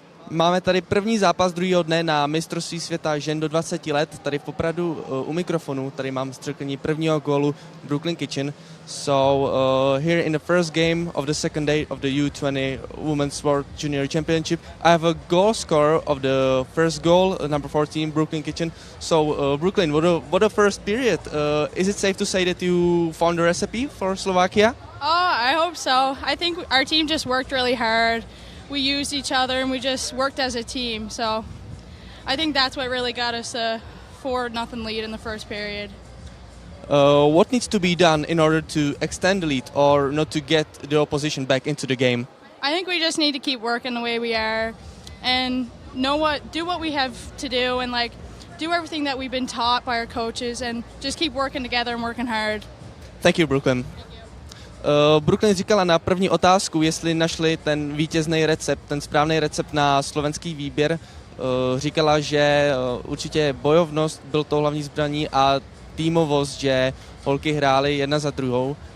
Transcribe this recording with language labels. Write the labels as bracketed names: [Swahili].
[Czech] Máme tady první zápas druhého dne na mistrovství světa žen do 20 let. Tady v Popradu u mikrofonu, tady mám střelkyni prvního gólu Brooklyn Kitchen. [English] So here in the first game of the second day of the U20 Women's World Junior Championship, I have a goal scorer of the first goal, number 14, Brooklyn Kitchen. So Brooklyn, what a first period. Is it safe to say that you found a recipe for Slovakia? Oh, I hope so. I think our team just worked really hard. We used each other and we just worked as a team. So I think that's what really got us a 4-0 lead in the first period. What needs to be done in order to extend the lead or not to get the opposition back into the game? I think we just need to keep working the way we are and do what we have to do and do everything that we've been taught by our coaches and just keep working together and working hard. Thank you, Brooklyn. [Czech] Brooklyn říkala na první otázku, jestli našli ten vítězný recept, ten správný recept na slovenský výběr. Říkala, že určitě bojovnost byl to hlavní zbraní a týmovost, že holky hrály jedna za druhou.